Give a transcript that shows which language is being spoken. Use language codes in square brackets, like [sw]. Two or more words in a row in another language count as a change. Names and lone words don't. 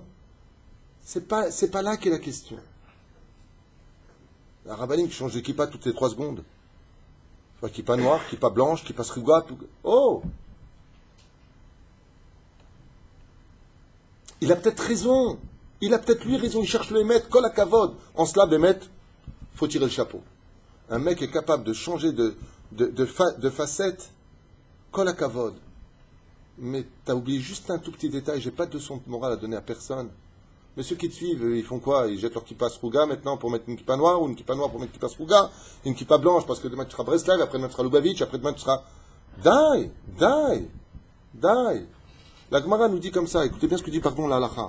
[fr] C'est pas là qu'est la question. La rabbanine qui change de kippa toutes les 3 secondes. Kippa noire, kippa blanche, [he] כיפה סרוגה. [fr] Oh! Il a peut-être raison. Il a peut-être lui raison. Il cherche le émet. [he] כל הכבוד. [fr] En cela, bémet, faut tirer le chapeau. Un mec est capable de changer de facette. [he] כל הכבוד. [fr] Mais tu as oublié juste un tout petit détail. J'ai pas de leçon de morale à donner à personne. Mais ceux qui te suivent, ils font quoi? Ils jettent leur [he] כיפה סרוגה [fr] maintenant pour mettre une kippa noire, ou une kippa noire pour mettre une [he] כיפה סרוגה, [fr] une kippa blanche parce que demain tu seras Breslev, après demain tu seras Lubavitch, après demain tu seras... Die. La Gemara nous dit comme ça, écoutez bien ce que dit pardon la halakha.